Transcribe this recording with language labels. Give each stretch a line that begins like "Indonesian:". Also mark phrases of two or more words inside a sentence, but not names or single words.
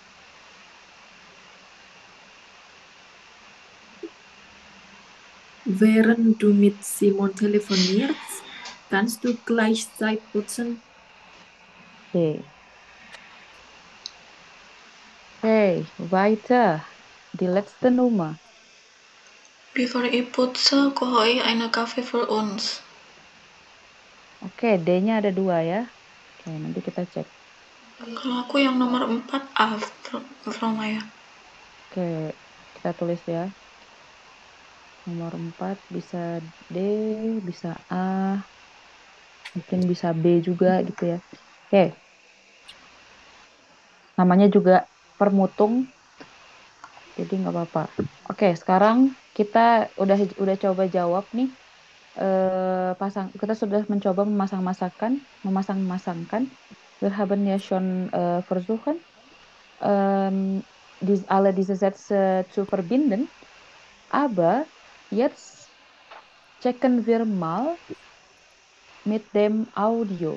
German: Während du mit Simon telefonierst, kannst du gleichzeitig putzen. Okay. Okay, weiter. Die letzte Nummer. Bevor ich putze, koche ich einen Kaffee für uns.
Indonesian: Oke, D-nya ada 2 ya. Oke, nanti kita cek. Kalau aku yang nomor 4 A, Frau Maya. Oke, kita tulis ya. Nomor 4 bisa D, bisa A, mungkin bisa B juga gitu ya. Oke. Namanya juga permutung, jadi nggak apa-apa. Oke, sekarang kita udah coba jawab nih. Kita sudah mencoba memasang-masangkan.
German: Wir haben ja schon versuchen, alle diese Sätze zu verbinden. Aber jetzt checken wir mal mit dem Audio.